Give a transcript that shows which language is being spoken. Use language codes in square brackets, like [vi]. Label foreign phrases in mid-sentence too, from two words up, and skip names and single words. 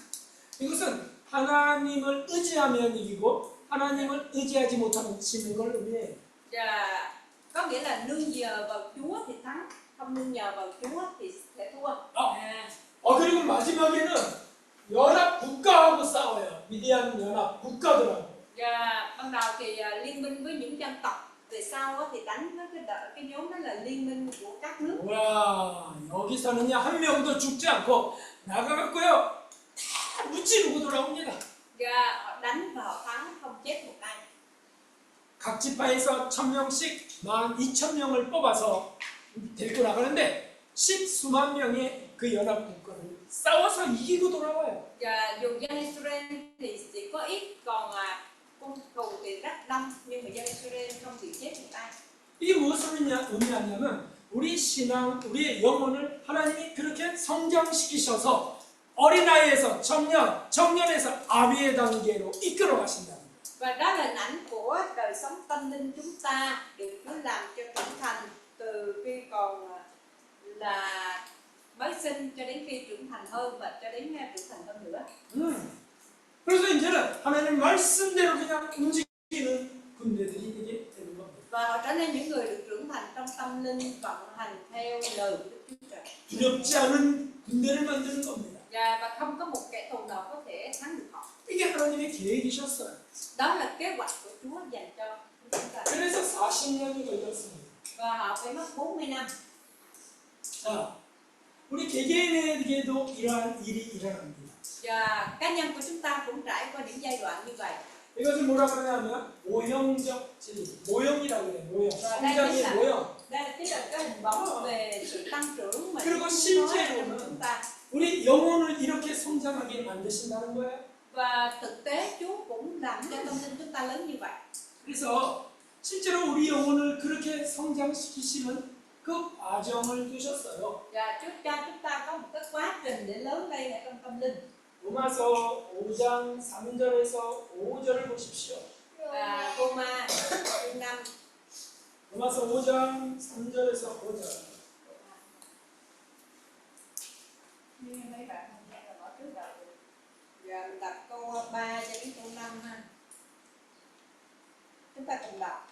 [ko] 이것은 하나님을 의지하면 이기고 하나님을 의지하지 못하면 지는 걸 의미해요. [vi] Và có nghĩa là nương nhờ vào Chúa thì thắng, không nương nhờ vào Chúa thì sẽ thua. [ko] 그리고 마지막에는 연합 국가하고 싸워요. 미디안 연합 국가들하고. [vi] Và ban đầu thì liên minh với những dân tộc, về sau thì đánh với cái nhóm đó là liên minh của các nước. [ko] 와 여기서는요 한 명도 죽지 않고 나가갖고요 다 무찌르고 돌아옵니다. [vi] Và họ đánh và họ thắng, không chết một ai. [ko] 각 지파에서 1000명씩 12,000명을 뽑아서 데리고 나가는데 10수만 명의 그 연합 국가를 싸워서 이기고 돌아와요. [vi] Và dù dân Israel thì chỉ có ít, còn cung thù thì rất đông, nhưng mà dân Israel không bị chết một ai. [ko] 이게 무엇을 의미하냐면 우리 신앙, 우리의 영혼을 하나님이 그렇게 성장시키셔서 어린아이에서 청년, 청년에서 아비의 단계로 이끌어 가신다는 거예요. [vi] Và đó là hình ảnh của đời sống tâm linh chúng ta được Chúa làm cho trưởng thành từ khi còn là mới sinh cho đến khi trưởng thành hơn và cho đến trưởng thành hơn nữa. [ko] 그래서 이제는 하나님 말씀대로 그냥 움직이는 군대들이 되게 되는 겁니다. [vi] Và họ trở nên những người được trưởng thành trong tâm linh vận hành theo lời của Đức Chúa Trời. [ko] 두렵지 않은 군대를 만드는 겁니다. [vi] Và không có một kẻ thù nào có thể thắng được họ. [ko] 이게 하나님의 계획이셨어요. [vi] Đó là kế hoạch của Chúa dành cho chúng ta. [ko] 그래서 40년이 걸렸습니다. [vi] Và họ phải mất 40 năm. [ko] 자, 우리 개개인에게도 이러한 일이 일어납니다. [vi] Và cá nhân của chúng ta cũng trải qua những giai đoạn như vậy. [ko] 이것을 뭐라 그러냐면 모형적 진리, 모형이라고 그래요. 모형. 성장의 모형. [vi] Đây chính là cái hình bóng về sự tăng trưởng mà [ko] 그리고 [vi] Chúa nói [ko] 실제로는 [vi] cho chúng ta. [ko] 우리 영혼을 이렇게 성장하게 만드신다는 거예요. [vi] Và thực tế Chúa cũng làm cho tâm linh chúng ta lớn như vậy. [ko] 그래서 실제로 우리 영혼을 그렇게 성장시키시는 그 과정을 두셨어요. [vi] Và Chúa cho chúng ta có một cái quá trình để lớn lên ở trong tâm linh. [ko] 로마서 5장 3절에서 5절을 보십시오. [vi] Và Roma chương 5 [ko] 로마서 5장 3절에서 5절. [vi] như mấy bạn không nghe là bỏ trước rồi. Giờ mình đọc câu 3 cho đến câu 5 ha. Chúng ta cùng đọc.